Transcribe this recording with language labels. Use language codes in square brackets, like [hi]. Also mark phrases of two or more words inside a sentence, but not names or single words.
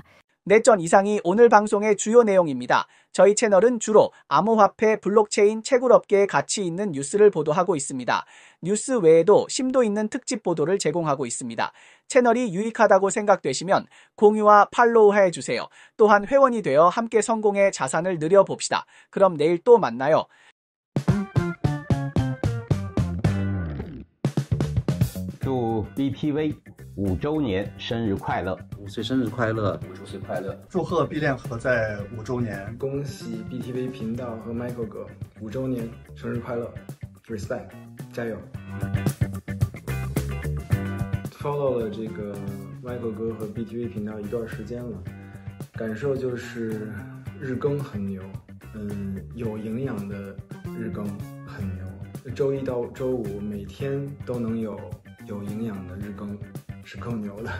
[ko] 내전 이상이 오늘 방송의 주요 내용입니다. 저희 채널은 주로 암호화폐, 블록체인, 채굴업계에 가치 있는 뉴스를 보도하고 있습니다. 뉴스 외에도 심도 있는 특집 보도를 제공하고 있습니다. 채널이 유익하다고 생각되시면 공유와 팔로우 해주세요. 또한 회원이 되어 함께 성공의 자산을 늘려봅시다. 그럼 내일 또 만나요. [zh] 祝 BTV 5周年生日快乐！5岁生日快乐！50岁快乐！祝贺币链合在5周年！恭喜 BTV 频道和 Michael 哥5周年生日快乐 ！Respect， 加油 ！Follow 了这个 Michael 哥和 BTV 频道一段时间了，感受就是日更很牛，有营养的日更很牛，周一到周五每天都能有有营养的日更是够牛的。